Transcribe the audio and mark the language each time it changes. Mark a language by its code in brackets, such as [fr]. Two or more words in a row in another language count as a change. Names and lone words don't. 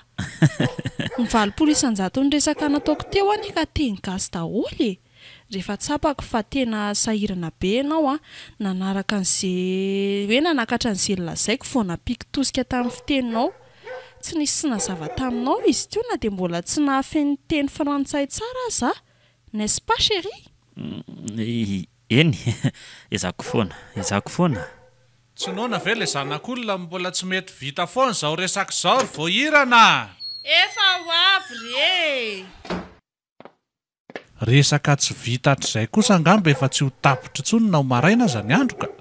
[mg] Ny 800 ny resaka nataoko teo any ka teny gasy daholo. Rehefa tsapako fa tena sahirana be ianao a, nanaraka an'izay hoe nanakatra an'izay lazaiko vao nampiko tosika tamin'ny fiteninao. Tsy nisy sy nazava taminao izy teo na dia mbola tsy nahafeny teny frantsay tsara aza, [fr] n'est-ce pas chérie? [mg] Eny, ezako foana. Tsy noana ve ilay zanak'olona mbola tsy mety vita foana izao resaka izao ry voahirana. Efa ho avy re! Resaka tsy vita hatr'izay kosa angamba efa tsy ho tapitra intsony na ho maraina aza ny andro ka.